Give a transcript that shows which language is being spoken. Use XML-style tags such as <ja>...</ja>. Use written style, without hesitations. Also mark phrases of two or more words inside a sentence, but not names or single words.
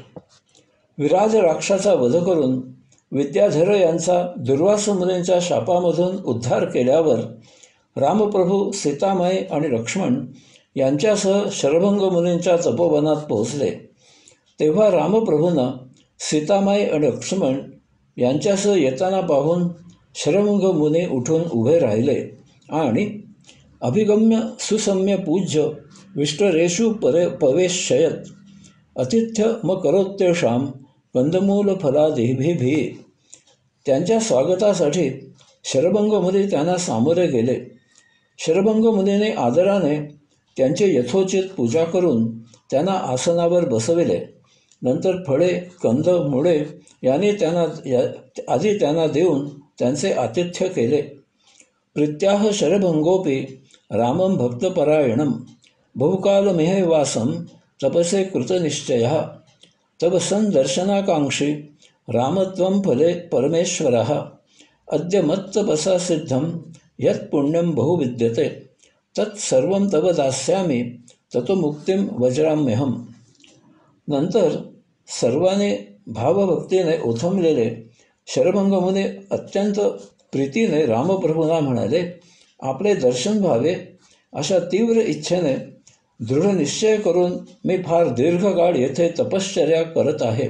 <mr>विराज राक्षाचा वध करून विद्याधर यांचा दुर्वास मुनींच्या शापामधून उद्धार केल्यावर रामप्रभू सीतामाई आणि लक्ष्मण यांच्यासह शरभंग मुनींच्या तपोवनात पोहोचले. तेव्हा रामप्रभूंना सीतामाई आणि लक्ष्मण यांच्यासह येताना पाहून शरभंग मुनी उठून उभे राहिले आणि</mr> <sa>अभिगम्य सुसम्य पूज्य विष्टरेषु पवेशयत अतिथ्य म करोत्यशाम कंदमूल फलादिभिः.</sa> <mr>त्यांच्या स्वागतासाठी शरभंग मुनी त्यांना सामोरे गेले. शरभंग मुनीने आदराने त्यांची यथोचित पूजा करून त्यांना आसनावर बसविले. नंतर फळे, कंद, मुळे यांनी त्यांना देऊन त्यांचे आतिथ्य केले.</mr> <sa>प्रीत्याह शरभंगोपी रामं भक्तपरायणं बहुकालमिहैवासं तपसे कृतनिश्चयः तव संदर्शनाकांक्षी रामत्वं फले परमेश्वरः अद्य मत्तपसा सिद्धं यत् पुण्यं बहुविद्यते तत्सर्वं तव दास्यामि ततो मुक्तिं वज्राम्यहम्.</sa> <mr>नंतर सर्वांनी भावभक्तीने ओथंबलेले शरभंग मुनी अत्यंत प्रीतीने रामप्रभूंना म्हणाले, आपले दर्शन व्हावे अशा तीव्र इच्छेने दृढ निश्चय करून मी फार दीर्घकाळ येथे तपश्चर्या करत आहे.</mr>